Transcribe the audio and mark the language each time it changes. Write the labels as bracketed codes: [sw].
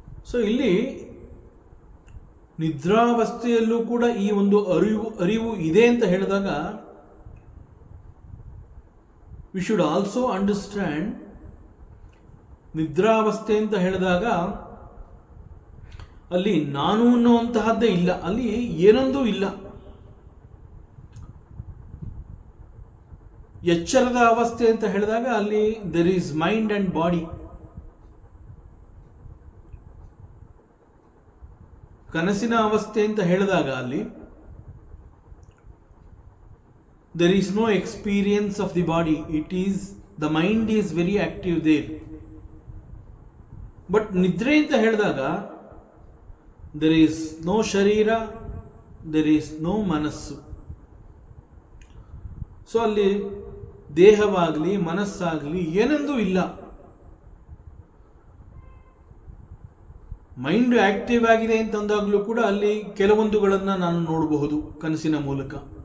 [kn] So ಇಲ್ಲಿ ನಿದ್ರಾವಸ್ಥೆಯಲ್ಲೂ ಕೂಡ ಈ ಒಂದು ಅರಿವು ಇದೆ ಅಂತ ಹೇಳಿದಾಗ [en] we should also understand, [kn] ನಿದ್ರಾವಸ್ಥೆ ಅಂತ ಹೇಳಿದಾಗ ಅಲ್ಲಿ ನಾನು ಅನ್ನುವಂತಹದ್ದೇ ಇಲ್ಲ, ಅಲ್ಲಿ ಏನೊಂದೂ ಇಲ್ಲ. ಎಚ್ಚರದ ಅವಸ್ಥೆ ಅಂತ ಹೇಳಿದಾಗ ಅಲ್ಲಿ [en] There is mind and body. [kn] ಕನಸಿನ ಅವಸ್ಥೆ ಅಂತ ಹೇಳಿದಾಗ ಅಲ್ಲಿ [en] there is no experience of the body, it is the mind is very active there. But [kn] ನಿದ್ರೆ ಅಂತ ಹೇಳಿದಾಗ [en] there is no [kn] ಶರೀರ, [en] there is no [kn] ಮನಸ್ಸು. ಸೊ ಅಲ್ಲಿ ದೇಹವಾಗಲಿ ಮನಸ್ಸಾಗಲಿ ಏನೊಂದು ಇಲ್ಲ. ಮೈಂಡ್ ಆಕ್ಟಿವ್ ಆಗಿದೆ ಅಂತಂದಾಗಲೂ ಕೂಡ ಅಲ್ಲಿ ಕೆಲವೊಂದುಗಳನ್ನು ನಾನು ನೋಡಬಹುದು ಕನಸಿನ ಮೂಲಕ.